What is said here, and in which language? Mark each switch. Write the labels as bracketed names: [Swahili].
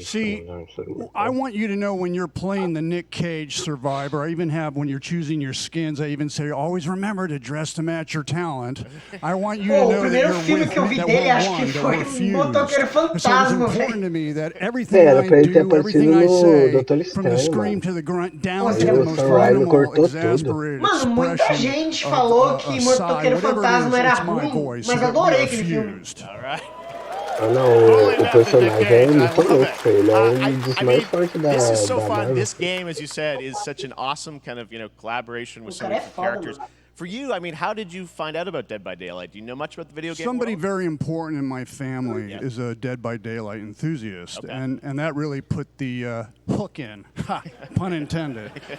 [English] See, I want you to know when you're playing the Nick Cage Survivor, I even have, when you're choosing your skins, I even say, always remember to dress to match your talent. I want you to know that you're with me, that we're one, that we're fused. So it's important to me that everything I do, everything I say, from the scream to the grunt, down to the most minimal, exasperated [Portuguese] Mano, muita gente falou que Motoqueiro Fantasma era ruim, mas adorei aquele filme. [English] Alright. [Portuguese] Ah, não, o personagem é muito louco, ele é um dos mais fortes da [English] This is so [Portuguese] da [English] fun. [Portuguese] Marvel. [English] This game, as you said, is such an awesome kind of, collaboration with so many different characters. For you, I mean, how did you find out about Dead by Daylight? Do you know much about the video game Somebody world? very important in my family is a Dead by Daylight enthusiast, and that really put the hook in, pun intended.